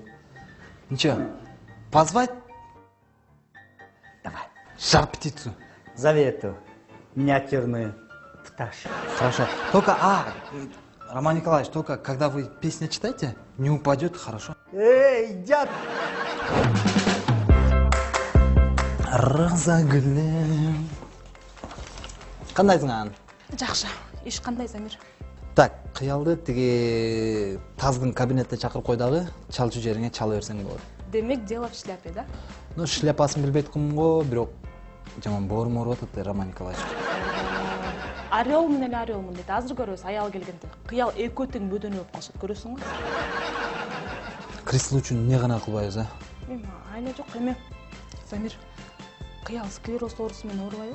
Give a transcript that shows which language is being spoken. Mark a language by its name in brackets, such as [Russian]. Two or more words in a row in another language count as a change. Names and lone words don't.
[Russian] Ничего, позвать? Давай. Жар-птицу. Зови эту миниатюрную пташку. Хорошо. Только, Роман Николаевич, только когда вы песни читаете, не упадет, хорошо? Эй, дед! [Kazakh] Роза гүлім. Қандайсың ан? [Kyrgyz] Жакшы. Иш кандай, Замир? Так, кыялды тиги таздын кабинетте чакырып кой дагы, чалчу жериңе чала берсең болот. Демек, [Russian] дело в шляпе, да? Ну, [Kyrgyz] шляпасын билбейт кым го, бирок жаман боорум ооруп атат, Роман Николаевич. Орелмун эле орелмун дейт. Азыр көрөбүз аял келгенде. Кыял экөө тең бөдөнө болуп калышат, көрөсүң го? Крисл үчүн эмне гана кылбайбыз, а? Айла жок эме. Замир, кыял склероз оорусу менен оорубайбы?